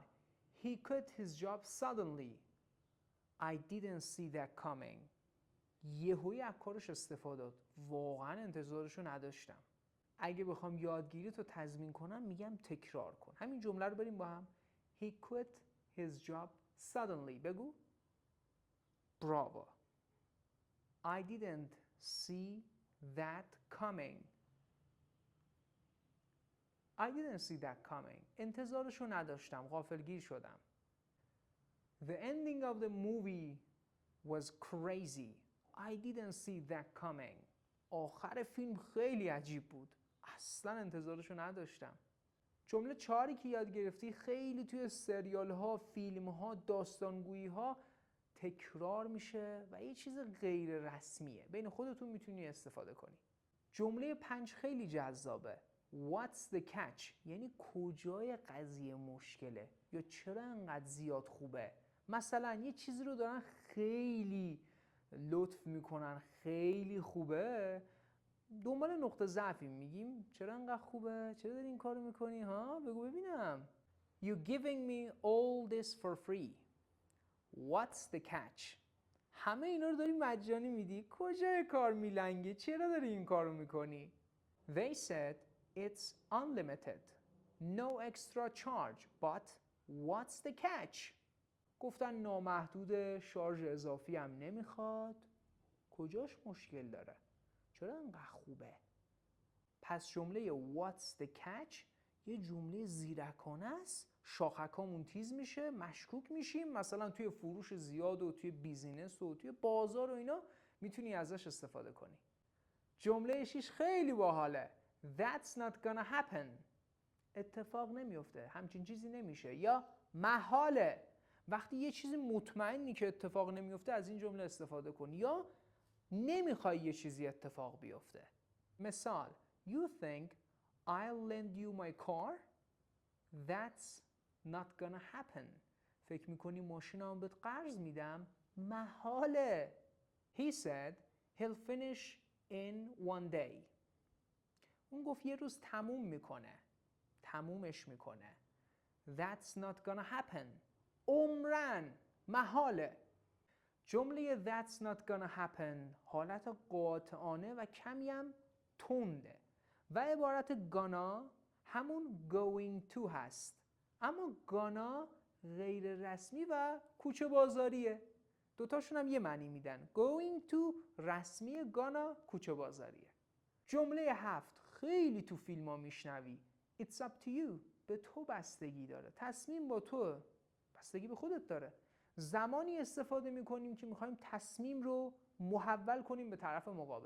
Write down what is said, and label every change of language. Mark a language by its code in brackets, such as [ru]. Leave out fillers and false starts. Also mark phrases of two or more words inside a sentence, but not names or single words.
[en] He quit his job suddenly. I didn't see that coming. [fa] یهویی از کارش استفاده داد. واقعا انتظارشو نداشتم. اگه بخوام یادگیری تو تضمین کنم میگم تکرار کن. همین جمله رو بریم با هم. [en] He quit his job suddenly. [fa] بگو. براو. [en] I didn't see that coming. I didn't see that coming. [fa] انتظارشو نداشتم. غافلگیر شدم. [en] The ending of the movie was crazy. I didn't see that coming. [fa] آخر فیلم خیلی عجیب بود. اصلا انتظارشو نداشتم. جمله 4 که یاد گرفتی خیلی توی سریال ها، فیلم ها، داستانگویی ها تکرار میشه و یه چیز غیر رسمیه. بین خودتون میتونی استفاده کنی. جمله 5 خیلی جذابه. [en] What's the catch؟ [fa] یعنی کجای قضیه مشکله یا چرا انقدر زیاد خوبه. مثلا یه چیزی رو دارن خیلی لطف میکنن، خیلی خوبه، دنبال نقطه ضعفی میگیم چرا انقدر خوبه؟ چرا داری این کارو میکنی ها؟ بگو ببینم. [en] You giving me all this for free. What's the catch؟ [fa] همه اینا رو داری مجانی میدی؟ کجای کار میلنگه؟ چرا داری این کارو میکنی؟ [en] They said it's unlimited. No extra charge. But what's the catch؟ [fa] گفتن نامحدود، شارژ اضافی هم نمیخواد. کجاش مشکل داره؟ چرا انقدر خوبه؟ پس جمله [en] What's the catch [fa] یه جمله زیرکانه است. شاخکامون تیز میشه، مشکوک میشیم. مثلا توی فروش زیاد و توی بیزینس و توی بازار و اینا میتونی ازش استفاده کنی. جمله 6 خیلی باحاله. [en] That's not gonna happen. [fa] اتفاق نمیفته، همچین چیزی نمیشه. یا محاله. وقتی یه چیزی مطمئنی که اتفاق نمیفته از این جمله استفاده کن. یا نمیخوای یه چیزی اتفاق بیفته. [en] مثال You think I'll lend you my car? That's not gonna happen. [fa] فکر میکنی ماشینم بهت قرض میدم؟ محاله. [en] He said he'll finish in one day. [fa] اون گفت یه روز تموم میکنه. تمومش میکنه. [en] That's not gonna happen. [fa] عمرن. محاله. جمله [en] That's not gonna happen [fa] حالت قاطعانه و کمی هم تنده و عبارت gonna همون [en] going to [fa] هست، اما gonna غیر رسمی و کوچه بازاریه. دوتاشون هم یه معنی میدن. [en] going to [fa] رسمی، gonna کوچه بازاریه. جمله 7 خیلی تو فیلم ها میشنوی. [en] It's up to you. [fa] به تو بستگی داره. تصمیم با تو. بستگی به خودت داره. زمانی استفاده میکنیم که میخوایم تصمیم رو محول کنیم به طرف مقابل.